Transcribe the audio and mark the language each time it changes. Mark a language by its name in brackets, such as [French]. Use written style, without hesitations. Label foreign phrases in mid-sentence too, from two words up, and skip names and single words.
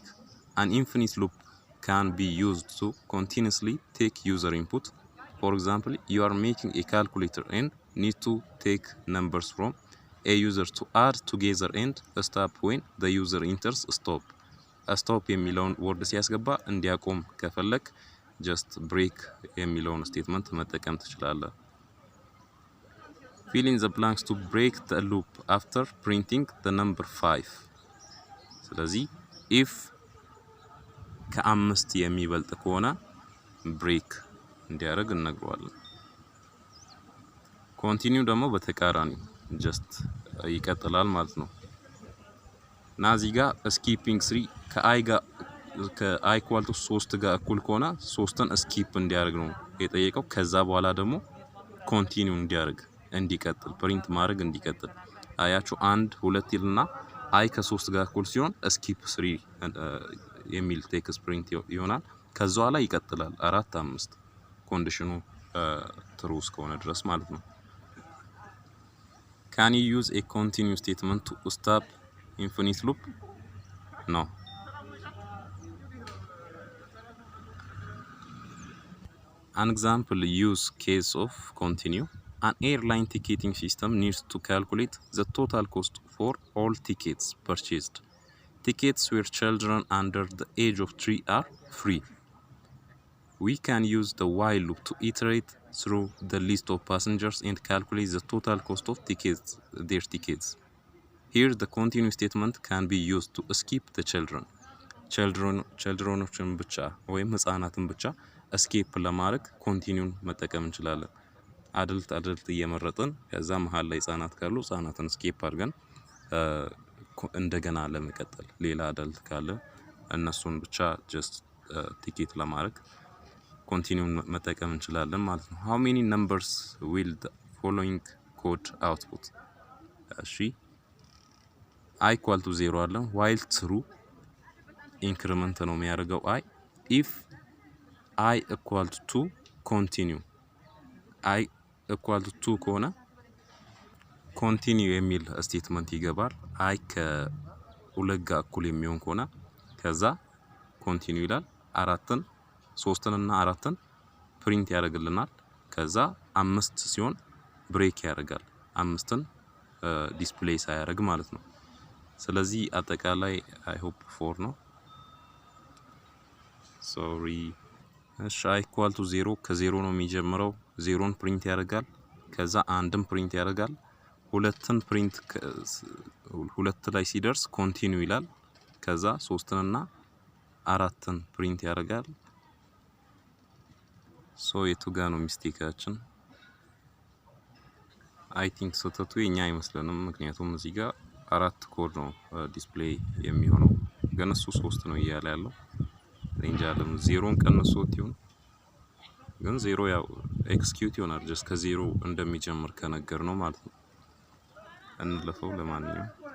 [English] An infinite loop can be used to continuously take user input. For example, you are making a calculator and need to take numbers from a user to add together and stop when the user enters stop. [Amharic] stop የሚለውን ወርድ ሲያስገባ እንዲያቆም ከፈለክ [English] just break [Amharic] የሚለውን ስቴትመንት መጠቀም ትችላለህ። [English] fill in the blanks to break the loop after printing the number 5 [Amharic] ስለዚህ if ከ5 የሚበልጥ ከሆነ break እንዲያደርግ እንነግረዋለን። continue ደግሞ በተቃራኒ just ይቀጥላል ማለት ነው እና እዚህ ጋር skipping 3 ከi ጋር ከi [English] equal to 3 [Amharic] ጋር እኩል ከሆነ 3ን skip እንዲያደርግ ነው የጠየቀው ከዛ በኋላ ደግሞ continue እንዲያደርግ እንዲቀጥል print ማድረግ እንዲቀጥል አያችሁ 1 2 ይልና i ከ3 ጋር እኩል ሲሆን skip 3 የሚል ቴክስት print ይሆናል ከዛ በኋላ ይቀጥላል 4 5 ኮንዲሽኑ ትሩ እስከሆነ ድረስ ማለት ነው። [English] Can you use a continue statement to stop infinite loop? No. An example use case of continue. An airline ticketing system needs to calculate the total cost for all tickets purchased. Tickets where children under the age of 3 are free. We can use the while loop to iterate through the list of passengers and calculate the total cost of their tickets. Here the continue statement can be used to skip the [Amharic] childrenዎችን ብቻ ወይም ህፃናትን ብቻ escape ለማድረግ continue መጠቀም እንችላለን። adult እየመረጥን ከዛ መሃል ላይ ህፃናት ካሉ ህፃናትን escape አድርገን እንደገና ለመቀጠል ሌላ adult ካለ እነሱን ብቻ [English] just ticket [Amharic] ለማድረግ continue መጠቀም እንችላለን ማለት ነው። [English] How many numbers will the following code output? [Amharic] እሺ [English] I equal to 0 [Amharic] አለ [English] while true increment [Amharic] ነው የሚያደርገው [English] I if I equal to 2 continue I equal to 2 [Amharic] ከሆነ continue የሚል ስቴትመንት ይገባል I ከሁለት ጋር እኩል የሚሆን ከሆነ ከዛ continue ይላል አራትን ሶስትን እና አራትን ፕሪንት ያደርግልናል ከዛ አምስት ሲሆን ብሬክ ያደርጋል አምስትን ዲስፕሌይ ሳያደርግ ማለት ነው ስለዚህ አጠቃላይ [English] I hope [Amharic] 4 ነው sorry እሺ [English] I equal to 0 [Amharic] ከ0 ነው የሚጀምረው 0ን ፕሪንት ያደርጋል ከዛ አንድን ፕሪንት ያደርጋል ሁለትን ፕሪንት ሁለት ላይ ሲደርስ continue ይላል ከዛ ሶስትን እና አራትን ፕሪንት ያደርጋል ሶ የቱ ጋር ነው ሚስቴካችን [English] I think [Amharic] ስህተቱ የኛ አይመስለንም ምክንያቱም እዚህ ጋር አራት ኮድ ነው ዲስፕሌይ የሚሆነው ግን እሱ 3 ነው እያለ ያለው ሬንጅ አለም 0ን ቀንሶት ይሁን ግን 0 ያው ኤክስኪዩት ይሆናል just ከ0 እንደሚጀምር ከነገር ነው ማለት ነው እንለፈው ለማንኛውም